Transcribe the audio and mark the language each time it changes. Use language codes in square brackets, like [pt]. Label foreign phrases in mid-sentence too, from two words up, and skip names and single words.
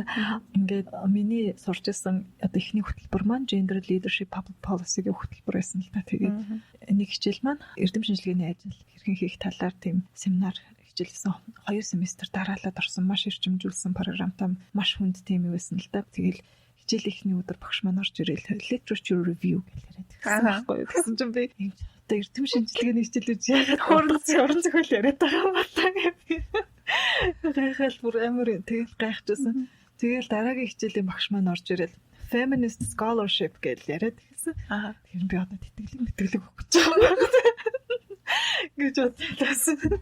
[mn] Ингээд миний сурч байсан одоо эхний хөтөлбөр маань Gender Leadership Public Policy-гийн хөтөлбөр байсан л та. Тэгээд нэг хичээл маань эрдэм шинжилгээний ажил хэрхэн хийх талаар тийм семинар хичээлсэн. 2 семестр дараалаад орсон маш эрчимжүүлсэн програмтай маш хүнд тийм байсан л та. Тэгэл хичээл ихний өдөр багш маань орж ирэл [en] literature review [mn] гэж яриад байсан байхгүй юу. Тэгсэн чинь би эрдэм шинжилгээний хичээлүүд яагаад хуран зохиол яриад байгаа юм байна. Гайхал бүр амар тэгэл гайхажсэн. Тэгэл дараагийн хичээлийн багш маань орж ирэл [en] feminist scholarship [mn] гэж яриад хэлсэн. Тэр би одоо тэтгэлэг өгч байгаа гэж бодлоо.